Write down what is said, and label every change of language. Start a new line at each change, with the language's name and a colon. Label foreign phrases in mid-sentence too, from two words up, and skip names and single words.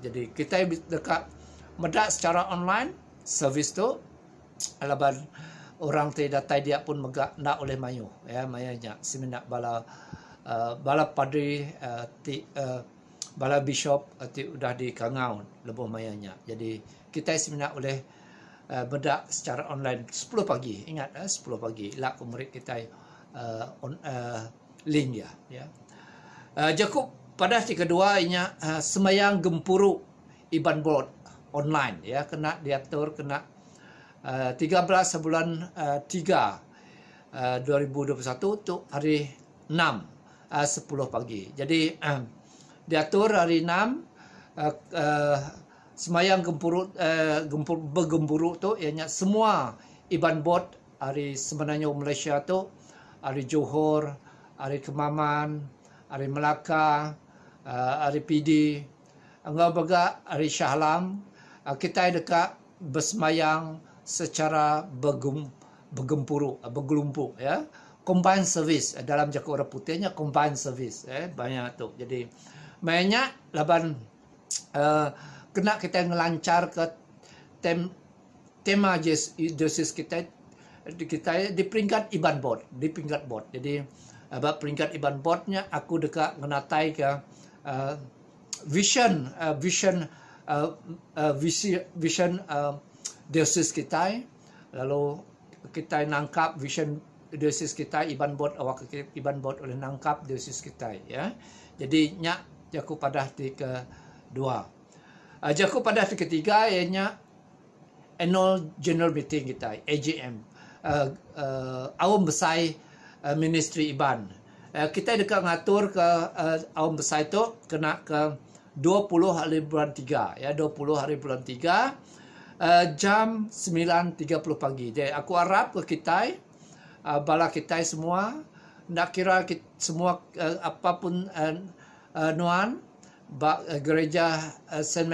Iban: Jadi kita dekat medak secara online servis tu alaban orang tidak datai dia pun megak nak oleh mayu ya, mayanya seminat bala padri bala bishop ti udah di Kangaun lebih mayanya. Jadi kita seminat oleh bedak secara online 10 pagi. Ingat 10 pagi lah murid kita link ya. Jakup pada yang kedua inya semayang gempuru Iban Board online ya, kena diatur kena 13 bulan 3 2021 tu hari 6 10 pagi. Jadi diatur hari 6 semayang bergemburu tu ianya semua Iban Board hari sebenarnya Malaysia tu hari Johor, hari Kemaman, hari Melaka, hari PD, ngau baga hari Syahlam, kita dekat bersemayang secara bergelumpuk ya.
English: Combined service
Iban: dalam Jaku Orang Putihnya
English: combined service
Iban: banyak tu. Jadi banyak laban kena kita ngelancar ke tema dosis kita di peringkat Iban Board, di peringkat board. Jadi peringkat Iban Boardnya aku dekat menatai ke vision dosis kita, lalu kita nangkap vision dosis kita, Iban Board oleh nangkap dosis kita ya. Jadi nyak jaku pada di kedua. Jaku pada di ketiga ianya
English: annual general meeting
Iban: kita, AGM. Awam besar ministry Iban. Kita dekat ngatur ke awam besar itu kena ke 20 hari bulan 3 ya, 20 hari bulan 3 jam 9.30 pagi. Jadi aku harap ke kita bala kita semua, nak kira kita, semua apapun nuan gereja St.